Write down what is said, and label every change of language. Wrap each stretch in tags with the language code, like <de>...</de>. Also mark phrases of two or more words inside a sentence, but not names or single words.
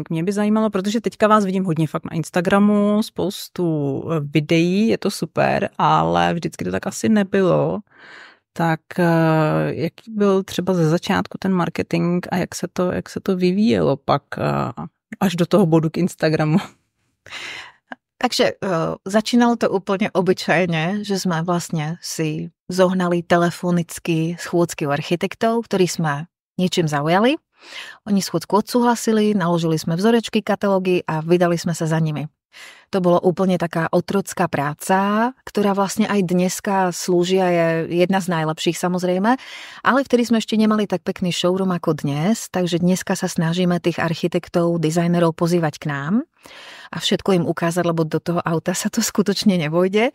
<cs>Mě by zajímalo, protože teďka vás vidím hodně fakt na Instagramu, spoustu videí, je to super, ale vždycky to tak asi nebylo. Tak jaký byl třeba ze začátku ten marketing a jak se to vyvíjelo pak až do toho bodu k Instagramu?</cs> <sk>Takže začínalo to úplne obyčajne, že sme vlastne si zohnali telefonicky schôdzky u architektov, ktorí sme niečím zaujali. Oni schôdzku odsúhlasili, naložili sme vzorečky, katalógy a vydali sme sa za nimi. To bolo úplne taká otrocká práca, ktorá vlastne aj dneska slúžia, je jedna z najlepších samozrejme, ale vtedy sme ešte nemali tak pekný showroom ako dnes, takže dneska sa snažíme tých architektov, dizajnerov pozývať k nám a všetko im ukázať, lebo do toho auta sa to skutočne nevojde.</sk>